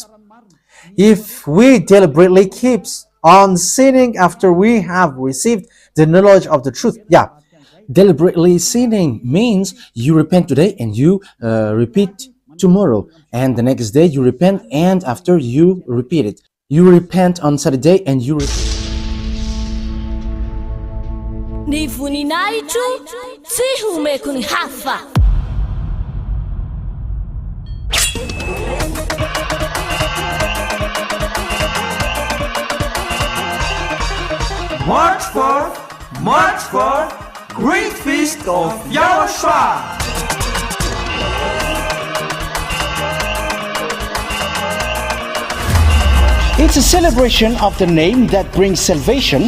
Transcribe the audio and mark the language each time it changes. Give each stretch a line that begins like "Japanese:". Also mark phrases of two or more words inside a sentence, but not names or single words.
English: If we deliberately keep on sinning after we have received the knowledge of the truth. Yeah, Deliberately sinning means you repent today and you repeat tomorrow, and the next day you repent, and after you repeat it. You repent on Saturday and you
Malagasy: Ny voninahitro tsy homeko ny hafa.
English: March for Great Feast of YAHOSHUAH. It's a celebration of the name that brings salvation,